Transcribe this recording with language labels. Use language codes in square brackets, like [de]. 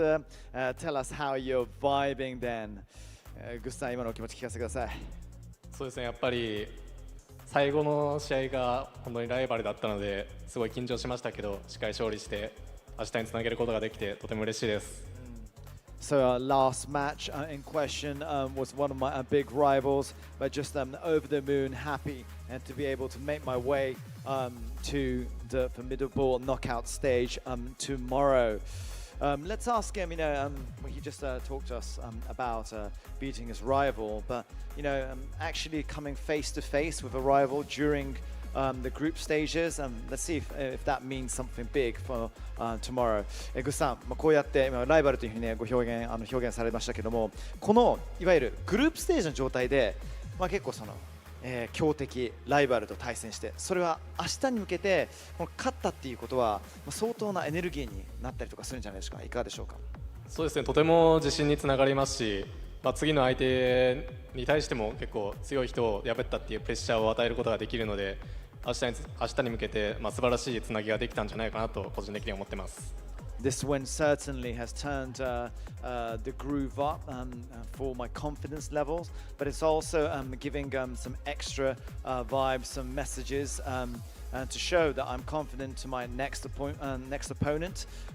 [en] Tell us how you're vibing then. [ja] Gus-san、今のお気持ち聞かせてください。そうですね、やっぱり最後の試合が本当にライバルだったのですごい緊張しましたけど、しっかり勝利して明日につなげることができてとても嬉しいです。 [en] So last match in question was one of my big rivals, but just over the moon, happy and to be able to make my way to the formidable knockout stage tomorrow. Let's ask him, he just talked to us about beating his rival, but, actually coming face to face with a rival during the group stages, let's see if that means something big for tomorrow. [ja] グッさん、こうやってライバルというふうにね、表現されましたけども、このいわゆるグループステージの状態で、結構その強敵ライバルと対戦して、それは明日に向けてこの勝ったっていうことは相当なエネルギーになったりとかするんじゃないですか。いかがでしょうか。そうですね、とても自信につながりますし、次の相手に対しても結構強い人を破ったっていうプレッシャーを与えることができるので、明日に向けて素晴らしいつなぎができたんじゃないかなと個人的に思ってます。 [en] This win certainly has turned the groove up for my confidence levels, but it's also giving some extra vibes, some messages to show that I'm confident to my next opponent.